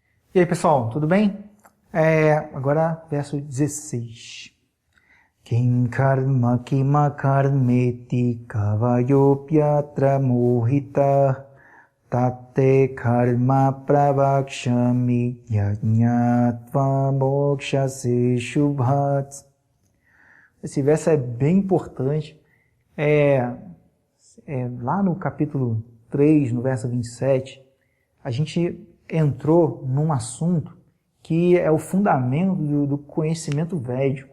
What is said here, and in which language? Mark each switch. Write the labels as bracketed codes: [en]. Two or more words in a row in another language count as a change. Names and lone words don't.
[pt] E aí, pessoal, tudo bem? Agora, verso 16. [sa] किं कर्म किम कर्मेति कवयोऽप्यत्र मोहिता तत्ते कर्म प्रवक्ष्यामि यज्ञत्वा मोक्षसे शुभात्. [pt] Esse verso é bem importante. Lá no capítulo 3, no verso 27, a gente entrou num assunto que é o fundamento do conhecimento védico.